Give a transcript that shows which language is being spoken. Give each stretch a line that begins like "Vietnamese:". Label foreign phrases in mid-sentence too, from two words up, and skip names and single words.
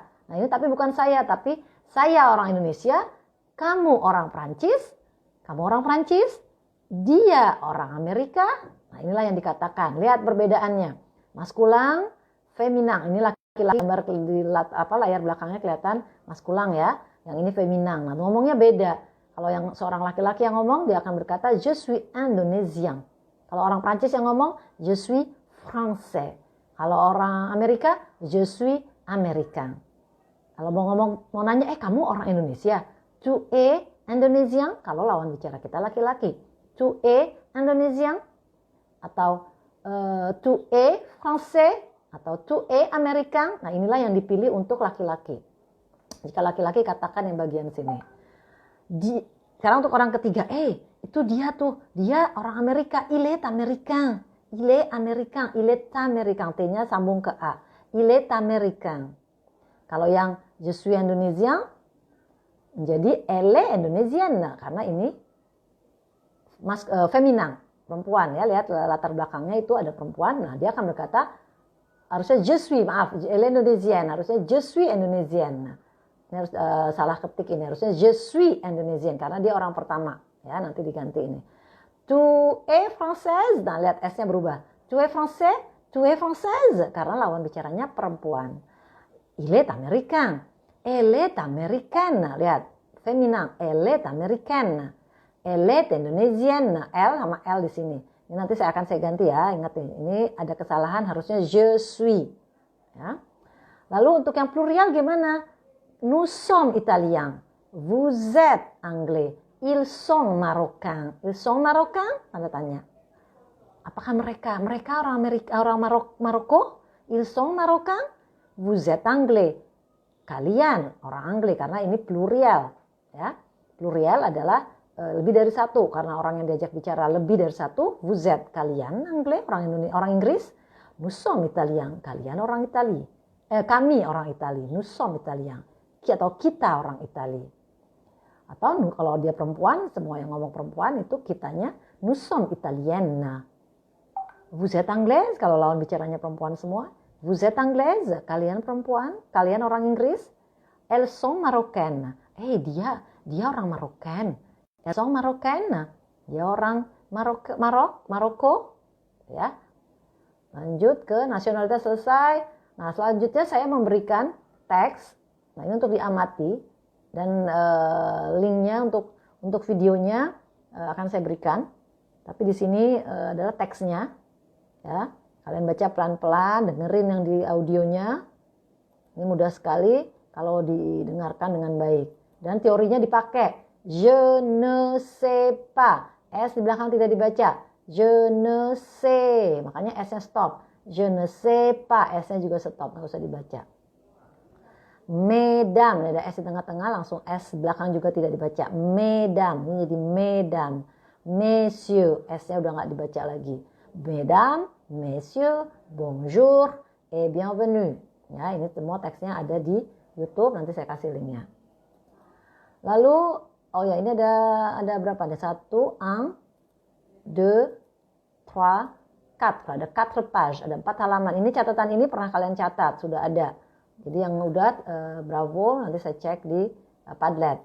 Indonesian: Nah ini tapi bukan saya, tapi saya orang Indonesia, kamu orang Prancis, dia orang Amerika. Nah inilah yang dikatakan. Lihat perbedaannya. Maskulang, feminang. Ini laki-laki, gambar di layar belakangnya kelihatan maskulang ya. Yang ini feminang. Nah, ngomongnya beda. Kalau yang seorang laki-laki yang ngomong, dia akan berkata
French: je suis indonésien.
Indonesian: Kalau orang Prancis yang ngomong
French: je suis français.
Indonesian: Kalau orang Amerika,
French: je suis américain.
Indonesian: Kalau mau nanya, kamu orang Indonesia?
French: Tu es Indonésien?
Indonesian: Kalau lawan bicara kita laki-laki.
French: Tu es Indonésien? Atau tu es français? Atau tu es américain?
Indonesian: Nah, inilah yang dipilih untuk laki-laki. Jika laki-laki katakan yang bagian sini. Sekarang untuk orang ketiga, itu dia orang Amerika,
French: il est américain. Il est américain, il est américain.
Indonesian: T-nya sambung ke A.
French: Il est américain.
Indonesian: Kalau yang
French: je suis indonésien,
Indonesian: jadi
French: elle est indonesienne.
Indonesian: Karena ini feminin, perempuan ya. Lihat latar belakangnya itu ada perempuan. Nah, dia akan berkata, harusnya
French: je suis, elle est indonesienne.
Indonesian: Harusnya
French: je suis indonesienne.
Indonesian: Ini harus salah ketik ini. Harusnya
French: je suis indonesienne.
Indonesian: Karena dia orang pertama. Ya, nanti diganti ini.
French: Tu es française.
Indonesian: Nah, lihat S-nya berubah.
French: Tu es français, tu es française.
Indonesian: Karena lawan bicaranya perempuan.
French: Il est américain. Elle est américaine.
Indonesian: Nah, lihat. Feminin.
French: Elle est américaine. Elle est indonesienne.
Indonesian: L sama L di sini. Ini nanti saya ganti ya. Ingat nih. Ini ada kesalahan. Harusnya
French: je suis.
Indonesian: Ya. Lalu untuk yang plurial gimana?
French: Nous sommes italiens. Vous êtes anglais. Ils sont marocains. Ils sont marocains?
Indonesian: Tanda tanya. Apakah mereka? Mereka orang Amerika, orang Maroko?
French: Ils sont marocains? Vous êtes anglais.
Indonesian: Kalian orang Anglais karena ini plurial. Ya, plurial adalah lebih dari satu karena orang yang diajak bicara lebih dari satu.
French: Vous êtes
Indonesian: kalian Anglais, orang Inggris.
French: Nous sommes italiens.
Indonesian: Kalian orang Itali. Kami orang Itali.
French: Nous sommes italiens.
Indonesian: Atau kita orang Itali. Atau kalau dia perempuan, semua yang ngomong perempuan itu kitanya
French: nous sommes italiennes. Vous êtes anglaise,
Indonesian: kalau lawan bicaranya perempuan semua.
French: Vous êtes anglaise,
Indonesian: kalian perempuan, kalian orang Inggris.
French: Elles sont marocaines.
Indonesian: Dia orang Marokan.
French: Elles sont marocaines.
Indonesian: Dia orang Maroko. Ya. Lanjut ke nasionalitas selesai. Nah, selanjutnya saya memberikan teks. Nah, ini untuk diamati dan linknya untuk videonya akan saya berikan. Tapi di sini adalah teksnya, ya. Kalian baca pelan-pelan, dengerin yang di audionya. Ini mudah sekali kalau didengarkan dengan baik. Dan teorinya dipakai.
French: Je ne sais pas.
Indonesian: S di belakang tidak dibaca.
French: Je ne sais.
Indonesian: Makanya S-nya stop.
French: Je ne sais pas.
Indonesian: S-nya juga stop. Nggak usah dibaca. Mesdames, ada S di tengah-tengah, langsung S belakang juga tidak dibaca. Mesdames, ini jadi mesdames. Messieurs, S-nya udah nggak dibaca lagi.
French: Mesdames, messieurs, bonjour et bienvenue.
Indonesian: Ya, ini semua teksnya ada di YouTube, nanti saya kasih linknya. Lalu, ini ada berapa? Ada 1, 1, 2, 3, 4. Ada 4 page, ada 4 halaman. Ini catatan ini pernah kalian catat, sudah ada. Jadi yang udah bravo, nanti saya cek di Padlet.